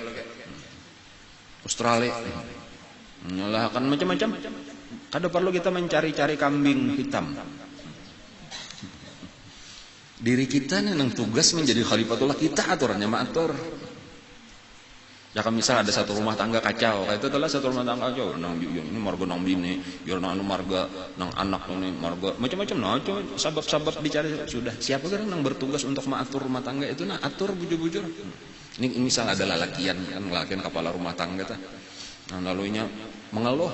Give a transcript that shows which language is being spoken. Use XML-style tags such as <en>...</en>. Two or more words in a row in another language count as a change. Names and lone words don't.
<bjn>Australia, menyalahkan macam-macam. Kada perlu kita mencari-cari kambing hitam. Diri kita nih yang tugas menjadi khalifatullah, kita aturannya maatur. Ya kan misal ada satu rumah tangga kacau, itu adalah satu rumah tangga kacau. Nang ini marga nang bini, ya nang marga nang anak ini marga macam-macam. Nah, itu sabab-sabab dicari sudah. Siapa kan yang bertugas untuk mengatur rumah tangga itu? Nah, atur bujur-bujur. Ini misal ada lalakian kan, lalakian kepala rumah tangga ta. Nah, lalunya mengeluh.</bjn>